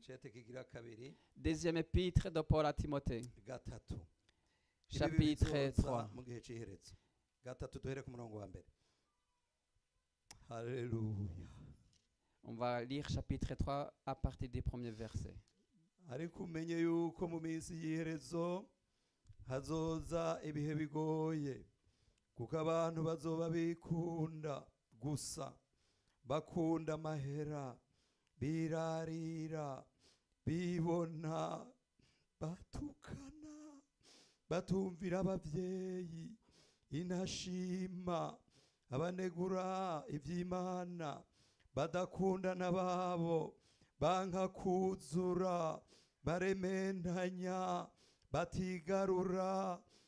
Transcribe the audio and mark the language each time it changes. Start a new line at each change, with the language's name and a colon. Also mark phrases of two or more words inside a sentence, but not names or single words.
French: Deuxième épître de Paul à Timothée. Chapitre 3. On va lire chapitre 3 à partir du premier verset.
Rundi: Ariko umenye yuko mu minsi y'iherezo hazoza ibihe bigoye kuko abantu bazoba bikunda gusa bakunda amahera birarira bibona batukana batumvira abavyeyi inashima abanegura ivy'Imana badakunda nababo banka kuzura baremendanya batigarura